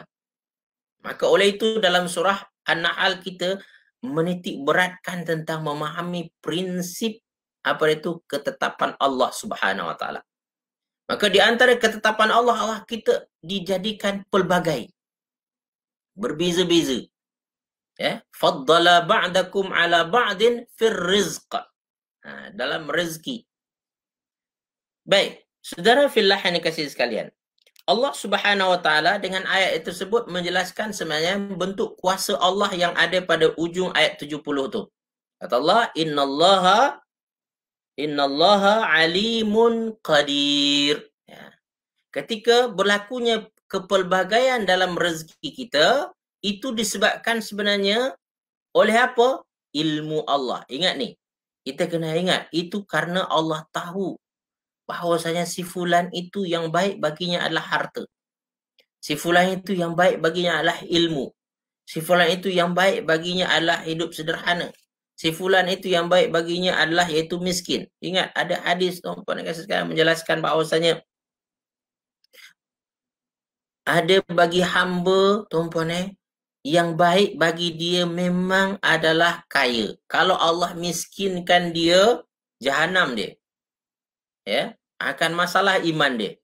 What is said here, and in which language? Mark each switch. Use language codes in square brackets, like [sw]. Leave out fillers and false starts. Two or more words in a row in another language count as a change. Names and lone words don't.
[ms] Maka oleh itu dalam surah An-Nahl kita menitik beratkan tentang memahami prinsip ketetapan Allah [ar] سبحانه وتعالى. [ms] Maka di antara ketetapan Allah, Allah kita dijadikan pelbagai. Berbeza-beza. [ar] فضل بعضكم على بعض في الرزق. [ms] Dalam rezeki. Baik, saudara fillah yang dikasihi sekalian. Allah [ar] سبحانه وتعالى [ms] dengan ayat tersebut menjelaskan sebenarnya bentuk kuasa Allah yang ada pada ujung ayat 70 tu. Kata Allah, [ar] إن الله عليم قدير. [ms] Ketika berlakunya kepelbagaian dalam rezeki kita, itu disebabkan sebenarnya oleh apa? Ilmu Allah. Ingat ni. Kita kena ingat, itu karena Allah tahu bahawasanya si fulan itu yang baik baginya adalah harta. Si fulan itu yang baik baginya adalah ilmu. Si fulan itu yang baik baginya adalah hidup sederhana. si fulan itu yang baik baginya adalah yaitu miskin. Ingat, ada hadis tuan-tuan dan sekalian menjelaskan bahawasanya ada bagi hamba tuan-tuan yang baik bagi dia memang adalah kaya. Kalau Allah miskinkan dia, jahanam dia. Ya, akan masalah iman dia.